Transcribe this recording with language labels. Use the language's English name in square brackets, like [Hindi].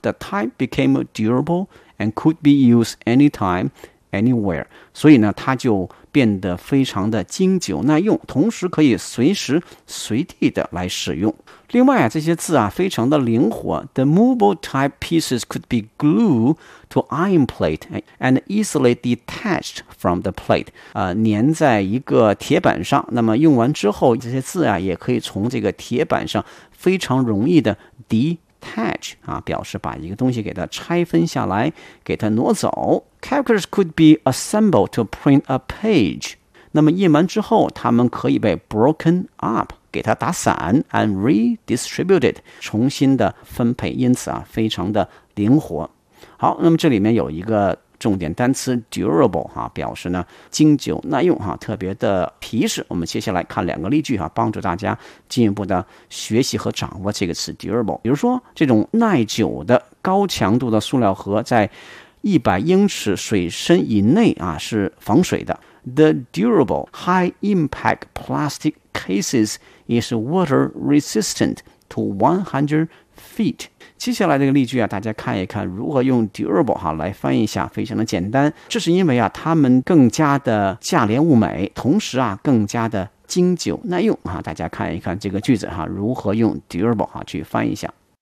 [English] The type became durable and could be used anytime, anywhere. [Chinese] 所以呢它就变得非常的经久耐用，同时可以随时随地的来使用。另外啊这些字啊非常的灵活。 [English] The movable type pieces could be glued to iron plate and easily detached from the plate. [Chinese] 粘在一个铁板上，那么用完之后这些字啊也可以从这个铁板上非常容易的 detach, 啊表示把一个东西给它拆分下来给它挪走。 [English] Characters could be assembled to print a page. [Chinese] 那么印完之后它们可以被 [English] broken up, [Chinese] 给它打散 [English] and redistributed [Chinese] 重新的分配，因此啊非常的灵活。好，那么这里面有一个重点单词 durable、啊、表示呢经久耐用、啊、特别的皮实。我们接下来看两个例句、啊、帮助大家进一步的学习和掌握这个词 durable。比如说这种耐久的高强度的塑料盒在100英尺水深以内、啊、是防水的。 [English] The durable high impact plasticcases is water resistant to 100 feet. [Chinese] 接下来这个例句啊大家看一看如何用 durable 哈、啊、来翻译一下，非常的简单。这是因为啊它们更加的价廉物美，同时啊更加的经久耐用啊。大家看一看这个句子哈、啊、如何用 durable 哈、啊、去翻译一下。